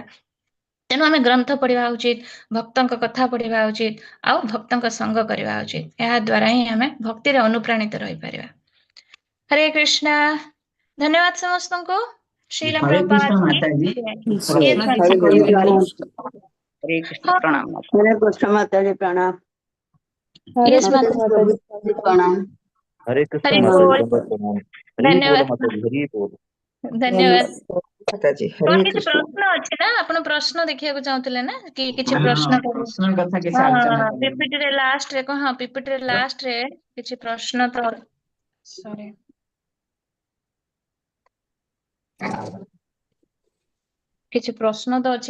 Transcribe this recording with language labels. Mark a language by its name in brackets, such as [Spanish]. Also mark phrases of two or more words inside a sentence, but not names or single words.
[Odia] ତେଣୁ ଆମେ ଗ୍ରନ୍ଥ ପଢିବା ଉଚିତ, ଭକ୍ତଙ୍କ କଥା ପଢିବା ଉଚିତ, ଆଉ ଭକ୍ତଙ୍କ ସଙ୍ଗ କରିବା ଉଚିତ। ଏହା ଦ୍ୱାରା ହିଁ ଆମେ ଭକ୍ତିରେ ଅନୁପ୍ରାଣିତ ରହିପାରିବା। ହରେ କୃଷ୍ଣ, ଧନ୍ୟବାଦ ସମସ୍ତଙ୍କୁ। ଶ୍ରୀଲ ହରେ କୃଷ୍ଣ ପ୍ରଭୁପାଦ ମାତାଜୀ, Yes, ପ୍ରଶ୍ନ କିଛି ମାତାଜୀ। କରିପାରିବି? [Hindi] हरे कृष्ण, [Odia] ହଁ, [Hindi] प्रणाम। हरे कृष्ण माताजी प्रणाम। yes, हरे माताजी। माताजी प्रणाम। हरे कृष्ण हरि माता बोल, जी, प्रणाम। हरि बोल धन्यवाद माता जी, हरि बोल। धन्यवाद। माताजी [Odia] କଣ [Hindi] हरे [Odia] କିଛି [Hindi] कृष्ण। [Odia] ପ୍ରଶ୍ନ ଅଛି ନା? ଆପଣ ପ୍ରଶ୍ନ ଦେଖିବାକୁ ଚାହୁଁଥିଲେ ନା କି କିଛି ହଁ, ପ୍ରଶ୍ନ କରିବେ? ପ୍ରଶ୍ନ କଥା କିଛି ହଁ, ଆଲୋଚନା କରିବି। ପିପିଟିରେ ଲାଷ୍ଟରେ କଣ? ହଁ, ପିପିଟିରେ ଲାଷ୍ଟରେ କିଛି ପ୍ରଶ୍ନ ତ ସରି, କିଛି ପ୍ରଶ୍ନ ତ ଅଛି,